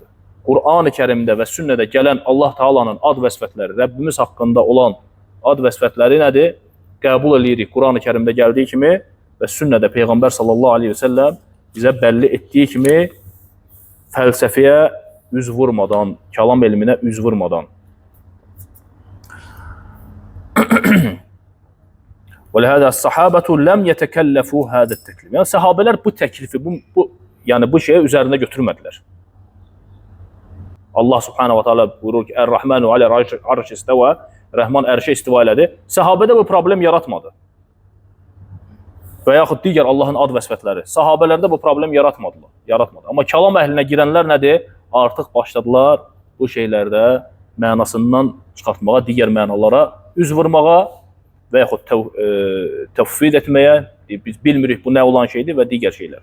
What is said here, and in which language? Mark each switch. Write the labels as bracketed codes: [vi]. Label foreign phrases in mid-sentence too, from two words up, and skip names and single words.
[az] Qur'an-ı Kərimdə və sünnədə gələn Allah Taala'nın ad və sifətləri, Rəbbimiz haqqında olan ad və sifətləri nədir? Qəbul edirik Qur'an-ı Kərimdə gəldiyi kimi və sünnədə Peyğəmbər [ar] صلى الله عليه وسلم [az] bizə bəlli etdiyi kimi fəlsəfiyə üz vurmadan, kəlam elminə üz vurmadan. [ar] وَلَهَذَا الصَّحَابَةُ لَمْ يَتَكَلَّفُوا هَذَا التَّكْلِفِ. [az] Yəni, səhabələr bu təklifi, bu şeyə üzərində götürmədilər. Allah [ar] سبحانه وتعالى [az] buyurur ki, [ar] الرحمن على العرش استوى, [az] Rəhman ərşə istiva elədi. Səhabədə bu problem yaratmadı. Və yaxud digər Allahın ad və sifətləri. Sahabələrdə bu problem yaratmadı. Amma kəlam əhlinə girənlər nədir? Artıq başladılar bu şeylərdə mənasından çıxartmağa, digər mənalara üz vurmağa və yaxud təvfid etməyə, biz bilmirik bu nə olan şeydir və digər şeylər.